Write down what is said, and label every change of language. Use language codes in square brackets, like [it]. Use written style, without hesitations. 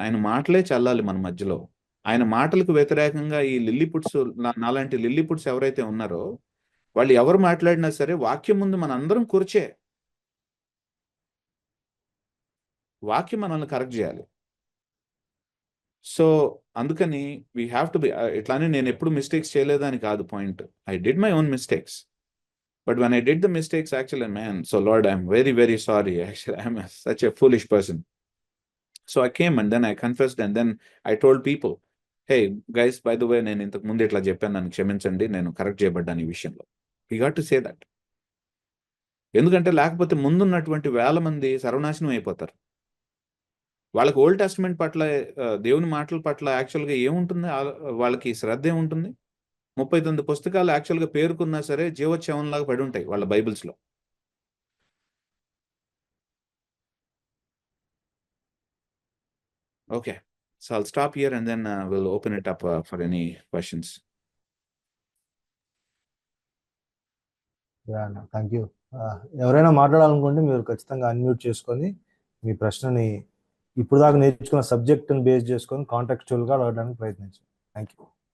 [te] ఆయన మాటలే చల్లాలి మన మధ్యలో. ఆయన మాటలకు వ్యతిరేకంగా ఈ లిల్లీపుట్స్, నాలాంటి లిల్లీపుట్స్ ఎవరైతే ఉన్నారో వాళ్ళు ఎవరు మాట్లాడినా సరే వాక్యం ముందు మన అందరం కూర్చే. వాక్యం మనల్ని కరెక్ట్ చేయాలి. సో అందుకని [en] We have to be. [te] ఇట్లానే నేను ఎప్పుడు మిస్టేక్స్ చేయలేదని కాదు point. [en] I did my own mistakes. But when I did the mistakes, actually, man, so Lord, I'm very, very sorry. Actually, I'm such a foolish person. So I came and then I confessed and then I told people, hey, guys, by the way, [te] నేను ఇంతకు ముందు ఇట్లా చెప్పాను, నన్ను క్షమించండి, నేను correct చేయబడ్డాను ఈ విషయంలో. [en] We got to say that. [te] ఎందుకంటే లేకపోతే ముందున్నటువంటి వేల మంది సర్వనాశనం అయిపోతారు. వాళ్ళకి ఓల్డ్ టెస్ట్మెంట్ పట్ల, దేవుని మాటల పట్ల యాక్చువల్గా ఏముంటుంది, వాళ్ళకి శ్రద్ధ ఏముంటుంది? 39 పుస్తకాలు యాక్చువల్గా పేరుకున్నా సరే జీవోత్సవంలాగా పడి ఉంటాయి వాళ్ళ బైబిల్స్లో. [en] Okay. So I'll stop here and then we'll open it up for any questions. Thank you. [te] ఎవరైనా మాట్లాడాలనుకుంటే మీరు ఖచ్చితంగా అన్మ్యూట్ చేసుకొని మీ ప్రశ్నని ఇప్పుడు దాకా నేర్చుకున్న సబ్జెక్ట్ని బేస్ చేసుకొని కాంటెక్చువల్గా అడగడానికి ప్రయత్నించండి. [en] Thank you.